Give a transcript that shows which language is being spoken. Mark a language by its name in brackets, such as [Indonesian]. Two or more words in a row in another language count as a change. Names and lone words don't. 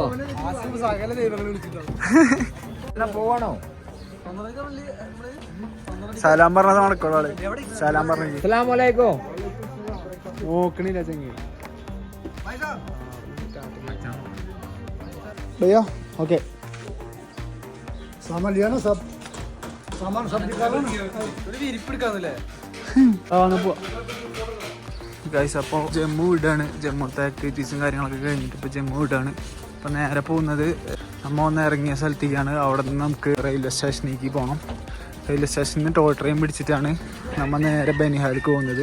[Malayalam] സകല ദൈവങ്ങളെ വിളിച്ചിട്ടാണ് പോവാണോ? സലാം പറഞ്ഞത് നടക്കോളാള്. സലാം പറഞ്ഞു അസ്സലാമലൈക്കും. നോക്കണില്ല ചെങ്ങി. [Hindi] भैया ओके सामान लिया ना सब सामान सब निकालो ना. [Malayalam] ഒരു വിരിപ്പെടുക്കാന്നല്ലേ? ഗൈസ്, അപ്പോൾ ജമ്മു വിടാണ്. ജമ്മുത്തെ ആക്ടിവിറ്റീസും കാര്യങ്ങളൊക്കെ കഴിഞ്ഞിട്ട് ഇപ്പോൾ ജമ്മു വിടാണ്. അപ്പോൾ നേരെ പോകുന്നത് നമ്മൾ ഒന്ന് ഇറങ്ങിയ സ്ഥലത്തേക്കാണ്. അവിടെ നിന്ന് നമുക്ക് റെയിൽവേ സ്റ്റേഷനിലേക്ക് പോകണം. റെയിൽവേ സ്റ്റേഷനിൽ നിന്ന് [English] toy train [Malayalam] പിടിച്ചിട്ടാണ് നമ്മൾ നേരെ ബനിഹാലിക്ക് പോകുന്നത്.